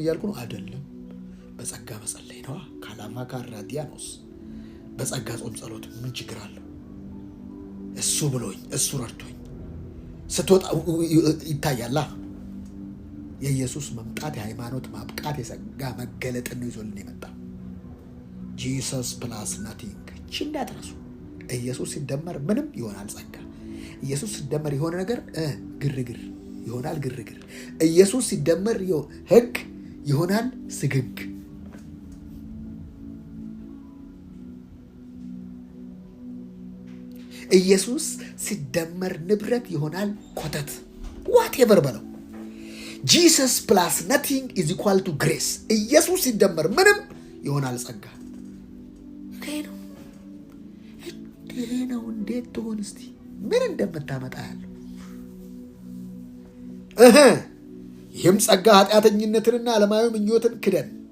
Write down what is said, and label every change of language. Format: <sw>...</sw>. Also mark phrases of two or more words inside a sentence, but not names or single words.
<am>እያልኩ ነው አይደለም በጸጋ መጸለይ ነው ካላማ ካራዲያኖስ በጸጋ ጾም ጸሎት ምን ችግር አለው እሱ ብሎኝ እሱ ረድቶኝ ስትወጣ ይታያላ የኢየሱስ መምጣት የሃይማኖት ማብቃት የጸጋ መገለጥ ነው ይዞልን የመጣ</am> <en>Jesus plus nothing</en> <am>እንዳትረሱ ኢየሱስ ሲደመር ምንም ይሆናል ጸጋ ኢየሱስ ሲደመር የሆነ ነገር ግርግር ይሆናል ግርግር ኢየሱስ ሲደመር ህግ ይሆናል ስግግ ኢየሱስ ሲደመር ንብረት ይሆናል ኮተት whatever በለው</am> <en>Jesus plus nothing is equal to grace</en> <am>ኢየሱስ ሲደመር ምንም ይሆናል ጸጋ ነው እንዴት ትሆን እስቲ ምን እንደምታመጣ ያለው ይህም ጸጋ ኃጢአተኝነትንና ዓለማዊ ምኞትን ክደን</am>